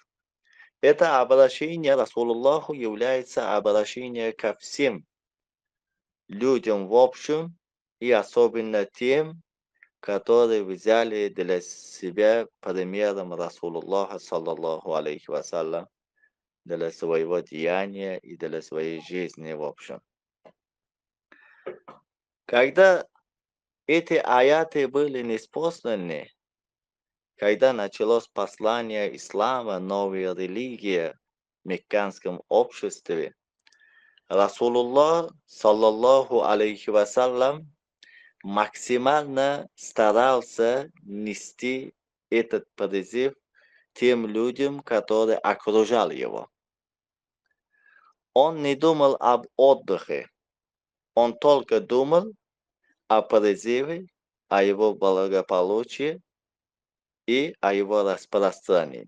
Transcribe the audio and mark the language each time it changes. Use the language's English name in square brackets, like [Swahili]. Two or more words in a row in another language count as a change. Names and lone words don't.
[Russian] Это обращение Расулуллаху является обращением ко всем людям в общем, и особенно тем, которые взяли для себя примером Расулуллаха, [Arabic] صلى الله عليه وسلم, [Russian] для своего деяния и для своей жизни в общем. Когда эти аяты были ниспосланы, когда началось послание ислама, новая религия в мекканском обществе, [Arabic] رسول الله، صلى الله عليه وسلم, [Russian] максимально старался нести этот призыв тем людям, которые окружали его. Он не думал об отдыхе, он только думал о призыве, о его благополучии и о его распространении.